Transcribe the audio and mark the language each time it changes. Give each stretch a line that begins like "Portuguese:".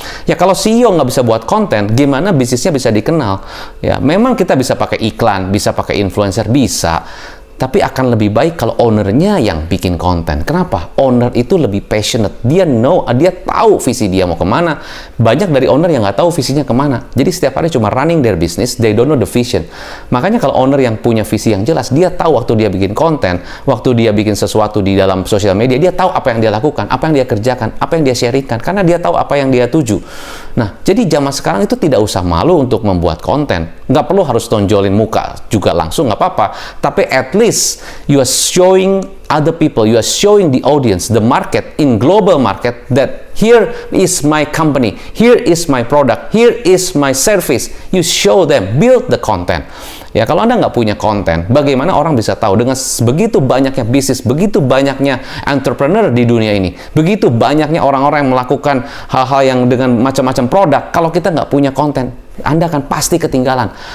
Indonesian: Ya, kalau CEO nggak bisa buat konten, gimana bisnisnya bisa dikenal? Ya, memang kita bisa pakai iklan, bisa pakai influencer, bisa. Tapi akan lebih baik kalau ownernya yang bikin konten. Kenapa? Owner itu lebih passionate. Dia tahu visi dia mau kemana. Banyak dari owner yang nggak tahu visinya kemana. Jadi setiap hari cuma
English: running their business, they don't know the vision.
Indonesian: Makanya kalau owner yang punya visi yang jelas, dia tahu waktu dia bikin konten, waktu dia bikin sesuatu di dalam sosial media, dia tahu apa yang dia lakukan, apa yang dia kerjakan, apa yang dia sharingkan, karena dia tahu apa yang dia tuju. Nah, jadi zaman sekarang itu tidak usah malu untuk membuat konten. Nggak perlu harus tonjolin muka juga langsung, nggak apa-apa.
English: Tapi at least you are showing other people, you are showing the audience, the market, in global market, that here is my company, here is my product, here is my service. You show them, build the content.
Indonesian: Ya, kalau Anda nggak punya konten, bagaimana orang bisa tahu? Dengan begitu banyaknya bisnis, begitu banyaknya entrepreneur di dunia ini, begitu banyaknya orang-orang yang melakukan hal-hal yang dengan macam-macam produk, kalau kita nggak punya konten, Anda akan pasti ketinggalan.